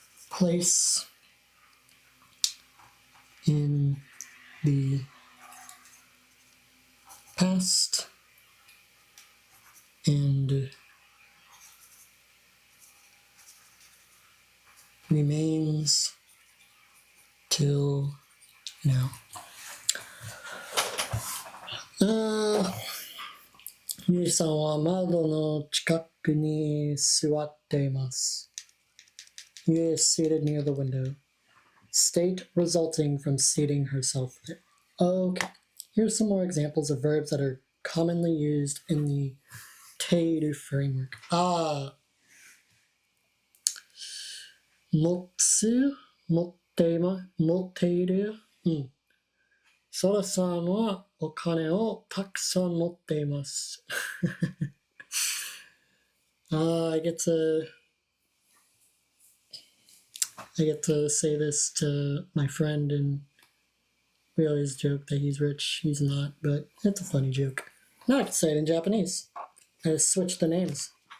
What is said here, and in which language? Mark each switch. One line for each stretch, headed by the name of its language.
English: Place in the past and remains till now.
Japanese: ゆいさんは窓の近くに座っています。
English: You is seated near the window. State resulting from seating herself there. Okay, here's some more examples of verbs that are commonly used in the teiru framework.
Japanese: 持つ、持っている。ソラさんはお金をたくさん持っています。
English: I get to say this to my friend, and we always joke that he's rich. He's not, but it's a funny joke. Now I can say it in Japanese. I just switched the names.